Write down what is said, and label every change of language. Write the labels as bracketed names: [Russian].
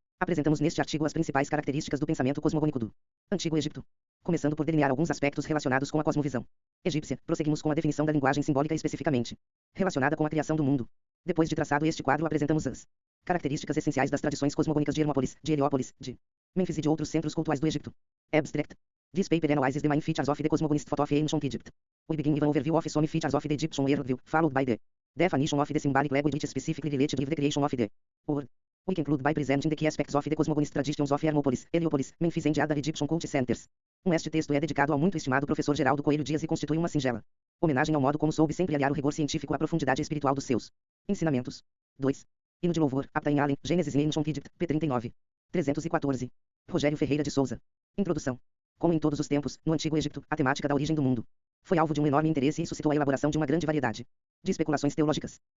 [Portuguese] Apresentamos neste artigo as principais características do pensamento cosmogônico do Antigo Egito. Começando por delinear alguns aspectos relacionados com a cosmovisão egípcia, prosseguimos com a definição da linguagem simbólica especificamente relacionada com a criação do mundo. Depois de traçado este quadro, apresentamos as características essenciais das tradições cosmogônicas de Hermópolis, de Heliópolis, de Mênfis e de outros centros cultuais do Egito. [English] Abstract. This paper analyzes the main features of the cosmogonist photo of ancient Egypt. We begin with an overview of some features of the Egyptian worldview, followed by the definition of the symbolic language which specifically related with the creation of the world. We conclude by presenting the key aspects of the cosmogonist traditions of Hermópolis, Heliópolis, Mênfis and other Egyptian cult centers. [Portuguese] Este texto é dedicado ao muito estimado professor Geraldo Coelho Dias e constitui uma singela homenagem ao modo como soube sempre aliar o rigor científico à profundidade espiritual dos seus ensinamentos. 2. Hino de louvor, Apta em Allen, Gênesis e Ancient Egypt, p. 39. 314. Rogério Ferreira de Souza. Introdução. Como em todos os tempos, no Antigo Egito, a temática da origem do mundo foi alvo de um enorme interesse e suscitou a elaboração de uma grande variedade de especulações teológicas.